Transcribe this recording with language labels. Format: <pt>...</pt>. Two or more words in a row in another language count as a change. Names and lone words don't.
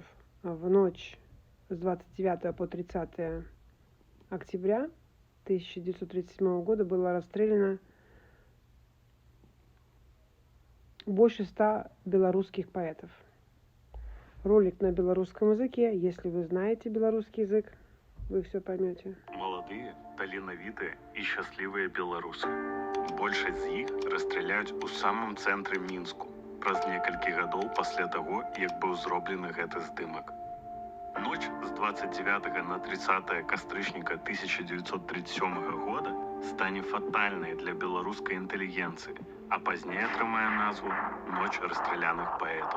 <ru>В ночь с 29 по 30 октября 1937 года было расстреляно больше 100 белорусских поэтов. Ролик на белорусском языке. Если вы знаете белорусский язык, вы все поймете. Молодые,</ru> <be>таленавітыя і шчаслівыя беларусы. Большасць з іх расстраляюць у самым цэнтры Мінску праз некалькі гадоў пасля таго, як быў зроблены гэты здымак. Ноч з 29 на 30 кастрычніка 1937 года стане фатальнай для беларускай інтэлігенцыі, а пазней атрымае назву «Ноч расстраляных паэтаў».</be>